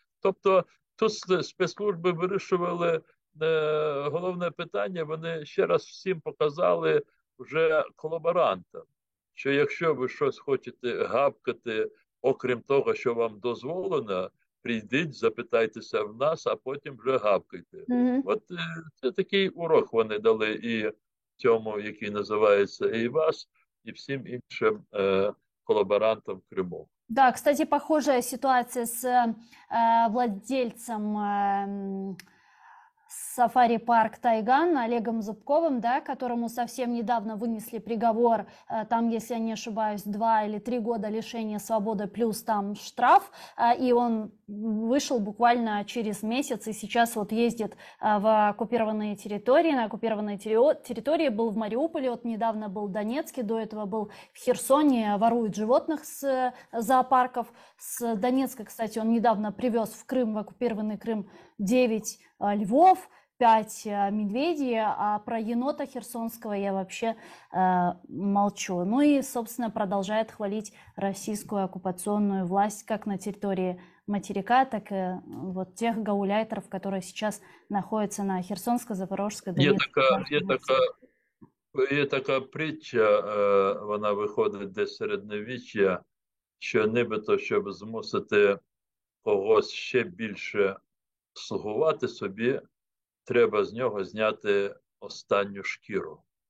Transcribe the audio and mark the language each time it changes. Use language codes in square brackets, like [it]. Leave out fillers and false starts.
[uk] Тобто, тут спецслужби вирішували головне питання, вони ще раз всім показали вже колаборантам, що якщо ви щось хочете гавкати, окрім того, що вам дозволено, прийдіть, запитайтеся в нас, а потім вже гавкайте. От це такий урок вони дали і цьому, який називається ЕЙВАС, [ru] и всем [uk] іншим коллаборантам [ru] в Крыму. Да, кстати, похожая ситуация с владельцем, с сафари-парк Тайган Олегом Зубковым, да, которому совсем недавно вынесли приговор, там, если я не ошибаюсь, 2 или 3 года лишения свободы плюс там штраф, и он вышел буквально через месяц и сейчас вот ездит в оккупированные территории, на оккупированной территории, был в Мариуполе, вот недавно был в Донецке, до этого был в Херсоне, ворует животных с зоопарков. С Донецка, кстати, он недавно привез в Крым, в оккупированный Крым, 9 львов, 5 медведей, а про енота херсонского я вообще молчу. Ну и, собственно, продолжает хвалить российскую оккупационную власть как на территории материка, так и вот тех гауляйтеров, которые сейчас находятся на Херсонской, Запорожской, [uk] Є [ru] Донецкой, [uk] така, є [ru] Луганской области. [uk] така, є така притча, вона виходить десь середньовіччя, що нібито, щоб змусити когось ще більше слугувати собі, треба з нього зняти останню шкіру.